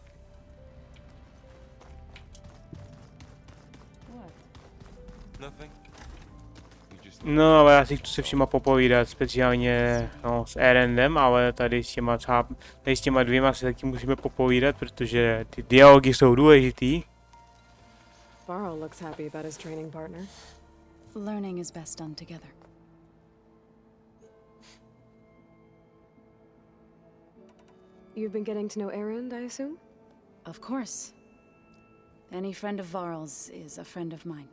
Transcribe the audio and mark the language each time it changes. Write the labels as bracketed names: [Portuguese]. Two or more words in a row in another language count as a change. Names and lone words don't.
[Czech] No, ale já si chci se všema popovídat, speciálně no, s Erendem, ale tady s těma dvěma se taky musíme popovídat, protože ty dialogy jsou důležitý. [English] Varl looks happy about his training partner. Learning is best done together. You've been getting to know Erend, I assume? Of course. Any friend of Varl's is a friend of mine.